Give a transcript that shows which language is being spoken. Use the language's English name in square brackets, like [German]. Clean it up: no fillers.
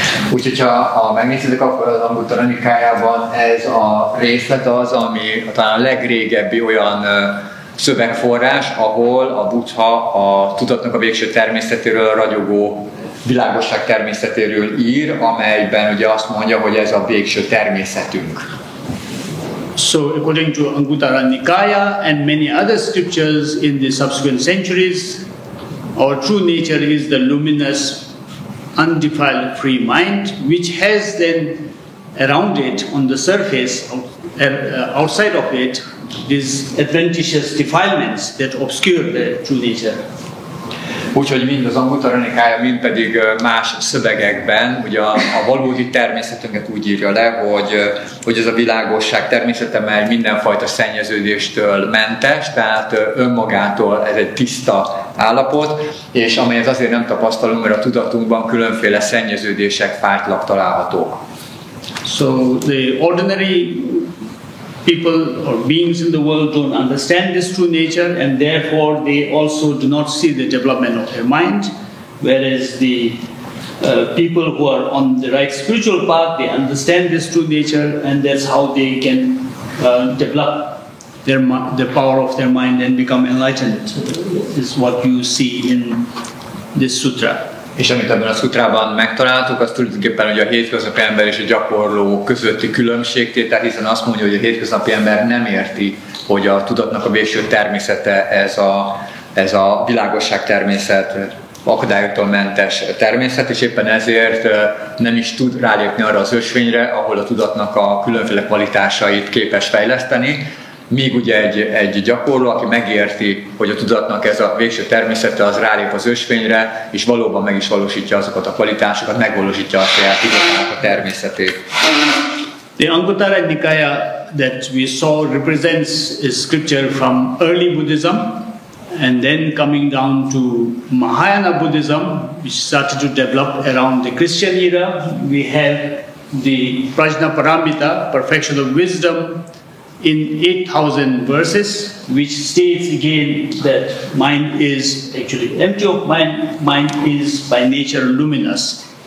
[Hungarian] Úgyhogy ha megnézitek, akkor az Anguttara Nikájában ez a részlet az, ami talán a legrégebbi olyan szövegforrás, ahol a Buddha a tudatnak a végső természetéről, a ragyogó világosság természetéről ír, amelyben ugye azt mondja, hogy ez a végső természetünk. [English] So, according to Anguttara Nikaya and many other scriptures in the subsequent centuries, our true nature is the luminous, undefiled free mind, which has then around it, on the surface, outside of it, these adventitious defilements that obscure the true nature. [Hungarian] Úgyhogy mind az Anguttara Nikája, mind pedig más szövegekben ugye a valódi természetünket úgy írja le, hogy ez a világosság természete, mely mindenfajta szennyeződéstől mentes, tehát önmagától ez egy tiszta állapot, és amelyet azért nem tapasztalunk, mert a tudatunkban különféle szennyeződések, fájtlak találhatók. [English] So the ordinary people or beings in the world don't understand this true nature, and therefore they also do not see the development of their mind, whereas the people who are on the right spiritual path, they understand this true nature, and that's how they can develop the power of their mind and become enlightened. This is what you see in this sutra. [Hungarian] És amit ebben a szutrában megtaláltuk, az tulajdonképpen hogy a hétköznapi ember és a gyakorló közötti különbségtétel, hiszen azt mondja, hogy a hétköznapi ember nem érti, hogy a tudatnak a végső természete ez a világosság természet, akadályoktól mentes természet, és éppen ezért nem is tud rálépni arra az ösvényre, ahol a tudatnak a különféle kvalitásait képes fejleszteni, míg ugye egy gyakorló, aki megérti, hogy a tudatnak ez a végső természete, az rálép az ösvényre, és valóban meg is valósítja azokat a kvalitásokat, megvalósítja a saját tudatnak a természetét. [English] The Anguttara Nikaya that we saw represents a scripture from early Buddhism, and then coming down to Mahayana Buddhism, which started to develop around the Christian era. We have the Prajnaparamita, perfection of wisdom, in 8,000 verses, which states again that mind is actually empty of mind, mind is by nature luminous.